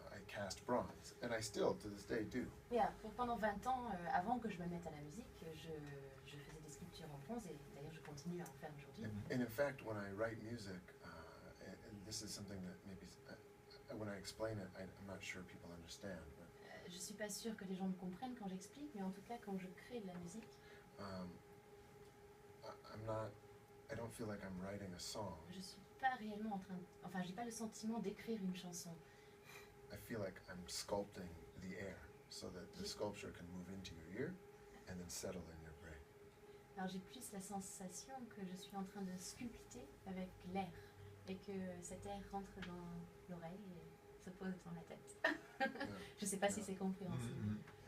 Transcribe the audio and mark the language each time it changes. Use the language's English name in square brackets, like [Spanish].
[English] past bronze, and I still, to this day, do. [French] Yeah, pendant 20 ans, avant que je me mette à la musique, je faisais des sculptures en bronze et d'ailleurs je continue à en faire aujourd'hui. [English] And in fact, when I write music, and this is something that maybe, when I explain it, I'm not sure people understand, but [French] Je suis pas sûre que les gens me comprennent quand j'explique, mais en tout cas quand je crée de la musique, [English] I don't feel like I'm writing a song. [French] je suis pas réellement en train de... Enfin, j'ai pas le sentiment d'écrire une chanson. [English] I feel like I'm sculpting the air so that the sculpture can move into your ear and then settle in your brain. [French] Alors j'ai plus la sensation que je suis en train de sculpter avec l'air et que cet air rentre dans l'oreille et se pose dans la tête. Je sais pas si c'est compréhensible.